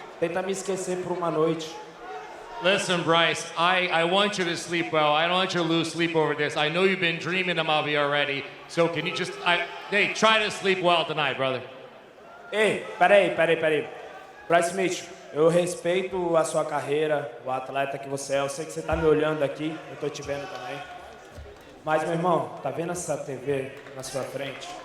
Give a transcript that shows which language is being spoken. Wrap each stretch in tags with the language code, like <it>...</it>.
<pt>Tenta me esquecer por uma noite.</pt> <en>Listen, Bryce, I want you to sleep well. I don't want you to lose sleep over this. I know you've been dreaming about me already. So can you just, hey, try to sleep well tonight, brother.</en> <pt>Ei, peraí. Bryce Mitchell, eu respeito a sua carreira, o atleta que você é. Eu sei que você tá me olhando aqui, eu tô te vendo também. Mas, meu irmão, tá vendo essa TV na sua frente?</pt>